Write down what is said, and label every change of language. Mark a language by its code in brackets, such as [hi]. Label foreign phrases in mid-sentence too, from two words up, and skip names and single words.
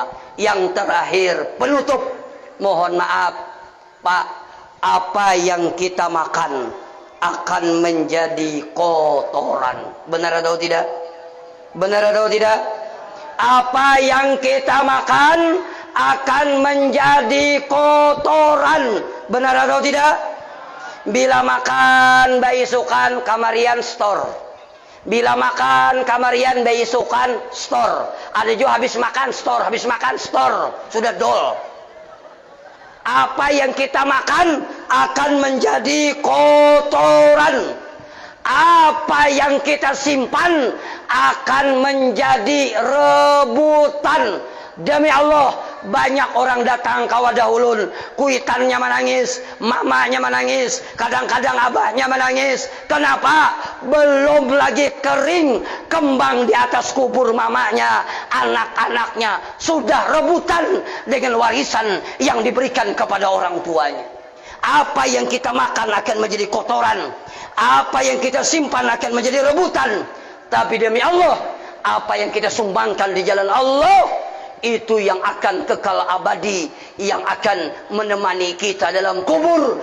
[id] Yang terakhir, penutup, mohon maaf Pak, apa yang kita makan akan menjadi kotoran. Benar atau tidak? Benar atau tidak? Apa yang kita makan akan menjadi kotoran. Benar atau tidak? [bjn] Bila makan baisukan kamarian store. Bila makan kamarian baisukan store. [id] Ada juga habis makan store, habis makan store, sudah dol. Apa yang kita makan akan menjadi kotoran. Apa yang kita simpan akan menjadi rebutan. Demi Allah, banyak orang datang [bjn] kawadah ulun, [id] kuitannya menangis, mamanya menangis, kadang-kadang abahnya menangis. Kenapa? Belum lagi kering kembang di atas kubur mamanya, anak-anaknya sudah rebutan dengan warisan yang diberikan kepada orang tuanya. Apa yang kita makan akan menjadi kotoran, apa yang kita simpan akan menjadi rebutan. Tapi demi Allah, apa yang kita sumbangkan di jalan Allah, itu yang akan kekal abadi, yang akan menemani kita dalam kubur.